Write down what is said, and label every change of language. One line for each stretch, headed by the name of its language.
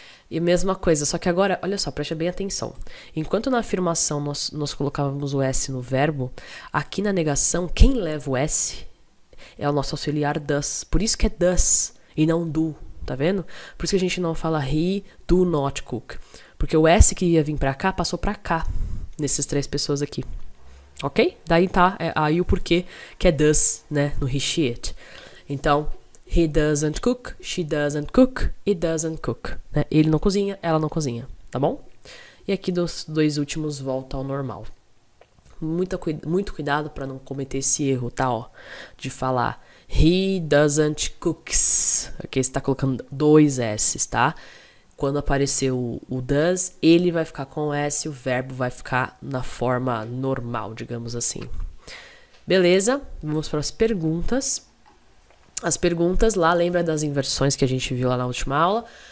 Portuguese: E mesma coisa, só que agora, olha só, preste bem atenção. Enquanto na afirmação nós colocávamos o S no verbo, aqui na negação, quem leva o S é o nosso auxiliar does. Por isso que é does e não do, tá vendo? Por isso que a gente não fala
English: he do not cook.
Portuguese: Porque o S que ia vir pra cá, passou pra cá, nesses três pessoas aqui. Ok? Daí tá, aí o porquê que é does, né, no he, she, it.
English: Então, he doesn't cook, she doesn't cook, it doesn't cook.
Portuguese: Né? Ele não cozinha, ela não cozinha, tá bom? E aqui dos dois últimos volta ao normal. Muito cuidado para não cometer esse erro, tá? Ó, de falar
English: he doesn't cooks.
Portuguese: Aqui você tá colocando dois S's, tá? Quando aparecer o does, ele vai ficar com o S, o verbo vai ficar na forma normal, digamos assim. Beleza? Vamos para as perguntas. As perguntas lá, lembra das inversões que a gente viu lá na última aula?